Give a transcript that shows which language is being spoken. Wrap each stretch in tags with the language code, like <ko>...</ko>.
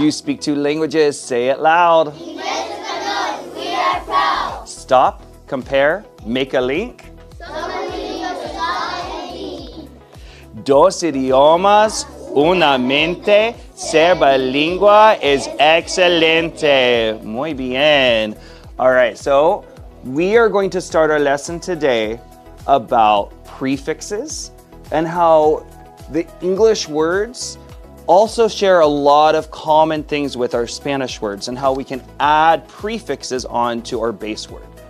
<en>You speak two languages, say it loud.</en> <es>Inglés y español,</es> <en>we are proud. Stop, compare, make a link.</en> <es>Somos bilingües totalmente. Dos idiomas, una mente, ser bilingüe es excelente. Muy bien.</es> <en>All right, so we are going to start our lesson today about prefixes and how the English words also share a lot of common things with our Spanish words and how we can add prefixes onto our base word.</en>